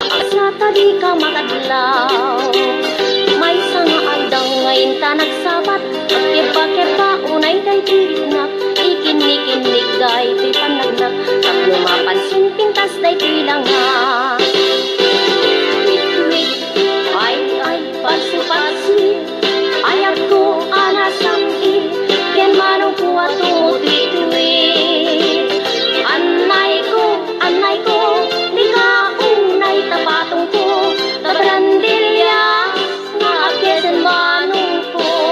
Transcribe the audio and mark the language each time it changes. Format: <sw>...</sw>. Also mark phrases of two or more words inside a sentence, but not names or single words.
<ilo>Sata di ka makadlaw. Maysa nga aldaw nga inta nagsabat. Agkebakeba unay daytoy rikna. Ikinnikinnig daytoy panagnak. Tapno mapansin pintas daytoy langa.</ilo> <en>Wait, wait,</en> <ilo>ay, ay, patsi, patsi. Ayatko a nasang-i, ken manawko a tutuidtuid. Annayko, annayko, dika unay ta patungko, ta baranderias nga agkesen manawko.</ilo>